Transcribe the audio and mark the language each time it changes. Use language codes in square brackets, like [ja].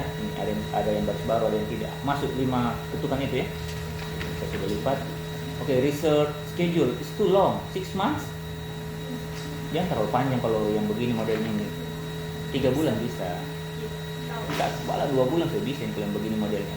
[id] Ini ada yang baris baru, ada yang tidak. Masuk 5 ketukan itu ya. Saya sudah lipat. [en] Oke, research schedule is too long, 6 months. [id] Jangan terlalu panjang kalau yang begini modelnya ini. 3 bulan bisa. Bisa, malah 2 bulan sudah bisa kalau yang begini modelnya.